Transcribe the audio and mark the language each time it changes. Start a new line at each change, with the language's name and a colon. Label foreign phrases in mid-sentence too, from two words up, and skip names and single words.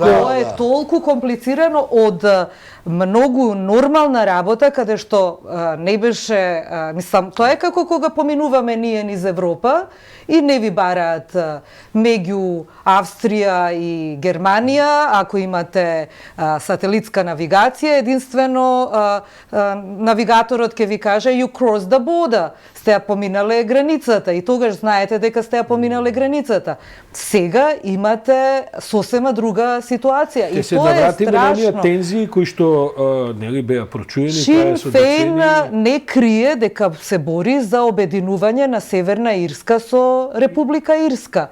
Macedonian: Тоа е толку комплицирано од многу нормална работа, каде што не беше, мислам, тоа е како кога поминуваме ние низ Европа и не ви бараат меѓу Австрија и Германија, ако имате сателитска навигација, единствено навигаторот ќе ви каже
English: you cross the border,
Macedonian: сте ја поминале границата и тогаш знаете дека сте ја поминале границата. Сега имате сосема друга ситуација и тоа е страшно. На тензии кои што нели беа прочуени, Шин Фейн не крие дека се бори за обединување на Северна Ирска со Република Ирска.